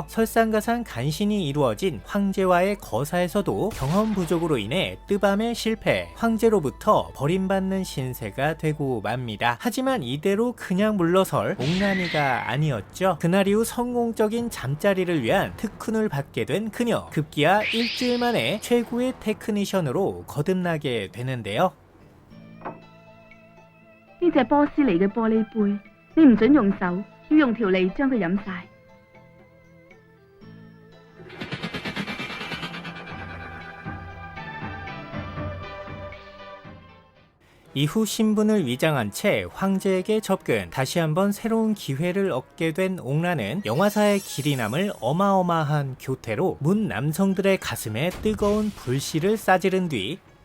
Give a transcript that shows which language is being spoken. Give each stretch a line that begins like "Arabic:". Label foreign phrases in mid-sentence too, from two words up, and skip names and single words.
Korean: 설상가상 간신히 이루어진 황제와의 거사에서도 경험 부족으로 인해 뜨밤에 실패, 황제로부터 버림받는 신세가 되고 맙니다. 하지만 이대로 그냥 물러설 옥란이가 아니었죠. 그날 이후 성공적인 잠자리를 위한 특훈을 받게 된 그녀. 급기야 일주일 만에 최고의 테크니션으로 거듭나게 되는데요.
Cantonese: 呢隻波斯尼嘅玻璃杯，你唔准用手，要用條脷將佢飲晒。
Korean: 이후 신분을 위장한 채 황제에게 접근, 다시 한번 새로운 기회를 얻게 된 옥란은 영화사의 길이 남을 어마어마한 교태로 문 남성들의 가슴에 뜨거운 불씨를 싸지른 뒤